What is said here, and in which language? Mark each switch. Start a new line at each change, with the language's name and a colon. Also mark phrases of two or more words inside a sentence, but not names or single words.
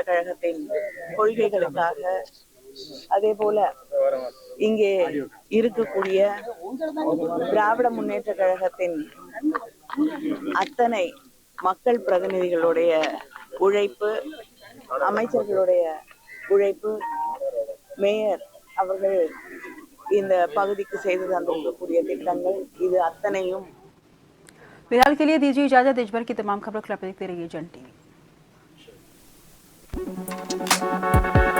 Tamil: கழகத்தின் கொள்கைகளுக்காக, அதே போல இங்கே இருக்கக்கூடிய திராவிட முன்னேற்ற கழகத்தின் அத்தனை மக்கள் பிரதிநிதிகளுடைய உழைப்பு, அமைச்சர்களுடைய உழைப்பு, மேயர் அவர்கள் இந்த பகுதிக்கு செய்து தந்திருக்கக்கூடிய திட்டங்கள், இது அத்தனையும்.
Hindi: फिलहाल के लिए दीजिए इजाजत। देश भर की तमाम खबरों को आप देखते रहिए जन टीवी।